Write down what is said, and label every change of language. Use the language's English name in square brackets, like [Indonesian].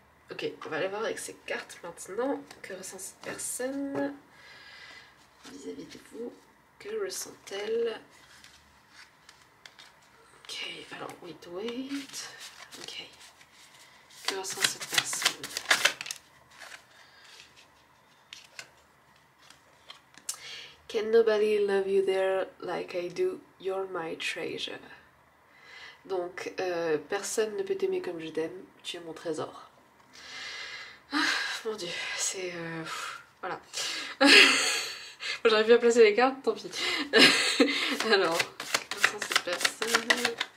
[French] Ok, on va aller voir avec ces cartes maintenant. Que ressent cette personne vis-à-vis de vous? Que ressent-elle? Ok, alors wait. Ok. Que ressent cette personne? [English] Can nobody love you there like I do? You're my treasure. [French] Donc, personne ne peut t'aimer comme je t'aime. Tu es mon trésor. Ah, mon dieu, c'est... voilà. Bon, j'arrive plus à placer les cartes, tant pis. Alors, que ressent cette personne?